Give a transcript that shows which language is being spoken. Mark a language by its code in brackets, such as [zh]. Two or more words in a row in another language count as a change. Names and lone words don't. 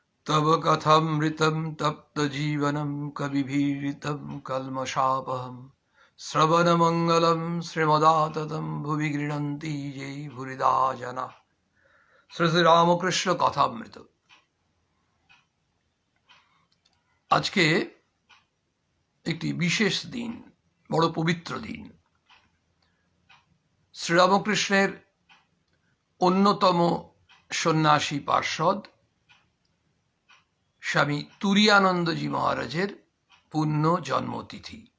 [sa] तव कथमृतं तप्तजीवनं कविभिरीतं कल्मषापहं श्रवणमङ्गलं श्रीमदाततं भुवि गृह्णन्ति ये भूरिदा जना। [bn] শ্রী শ্রী রামকৃষ্ণ কথামৃত। আজকে একটি বিশেষ দিন, বড় পবিত্র দিন। শ্রীরামকৃষ্ণের অন্যতম সন্ন্যাসী পার্ষদ স্বামী তুরীয়ানন্দজি মহারাজের পুণ্য জন্মতিথি।